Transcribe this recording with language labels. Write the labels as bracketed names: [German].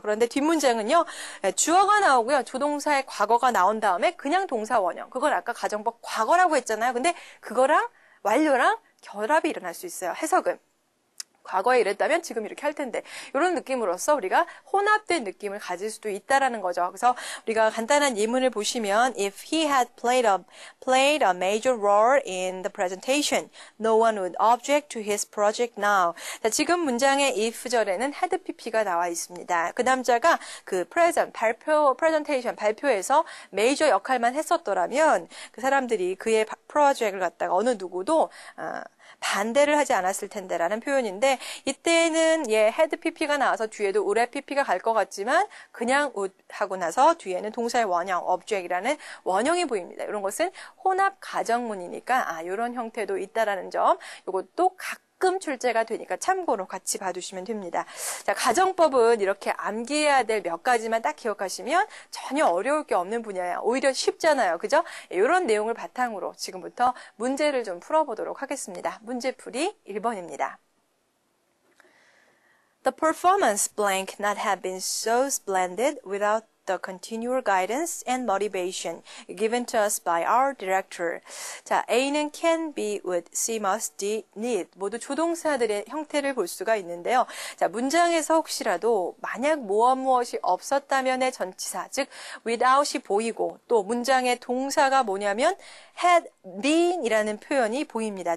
[Korean] 그런데 뒷문장은요. 주어가 나오고요. 조동사의 과거가 나온 다음에 그냥 동사 원형. 그건 아까 가정법 과거라고 했잖아요. 근데 그거랑 완료랑 결합이 일어날 수 있어요. 해석은. 과거에 이랬다면 지금 이렇게 할 텐데 이런 느낌으로써 우리가 혼합된 느낌을 가질 수도 있다라는 거죠. 그래서 우리가 간단한 예문을 보시면 [English] If he had played a major role in the presentation, no one would object to his project now. [Korean] 자, 지금 문장의 if절에는 had pp가 나와 있습니다. 그 남자가 그 presentation 발표에서 메이저 역할만 했었더라면 그 사람들이 그의 프로젝트를 갖다가 어느 누구도 반대를 하지 않았을 텐데라는 표현인데 이때는 had pp가 나와서 뒤에도 would have pp가 갈 것 같지만 그냥 would 하고 나서 뒤에는 동사의 원형, object이라는 원형이 보입니다. 이런 것은 혼합 가정문이니까 이런 형태도 있다라는 점 이것도 가끔 출제가 되니까 참고로 같이 봐두시면 됩니다. 자, 가정법은 이렇게 암기해야 될 몇 가지만 딱 기억하시면 전혀 어려울 게 없는 분야예요. 오히려 쉽잖아요. 그죠? 이런 내용을 바탕으로 지금부터 문제를 좀 풀어보도록 하겠습니다. 문제풀이 1번입니다. [English] The performance blank not have been so splendid without the continual guidance and motivation given to us by our director. [Korean] 자, A는 can, be, would, see, must, did, need 모두 조동사들의 형태를 볼 수가 있는데요. 자, 문장에서 혹시라도 만약 무엇이 없었다면의 전치사, 즉 without이 보이고 또 문장의 동사가 뭐냐면 had been 이라는 표현이 보입니다.